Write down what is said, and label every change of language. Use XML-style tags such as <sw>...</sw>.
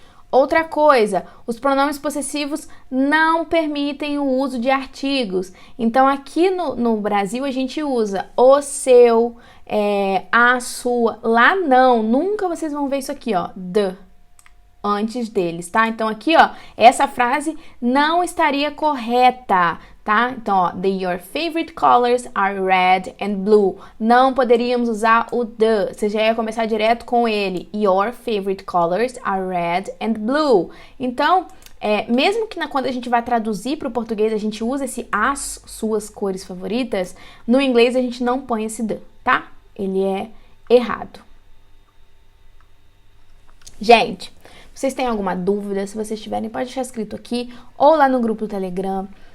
<pt>Outra coisa, os pronomes possessivos não permitem o uso de artigos. Então, aqui no Brasil, a gente usa o seu, a sua. Lá não, nunca vocês vão ver isso aqui, ó, the, antes deles, tá? Então, aqui, ó, essa frase não estaria correta, tá? Então, ó,</pt> <en>your favorite colors are red and blue.</en> <pt>Não poderíamos usar o the, você já ia começar direto com ele.</pt> <en>Your favorite colors are red and blue.</en> <pt>Então, mesmo que quando a gente vai traduzir para o português, a gente usa esse as suas cores favoritas, no inglês a gente não põe esse the, tá? Ele é errado. Gente, vocês têm alguma dúvida? Se vocês tiverem, pode deixar escrito aqui ou lá no grupo do Telegram.</pt>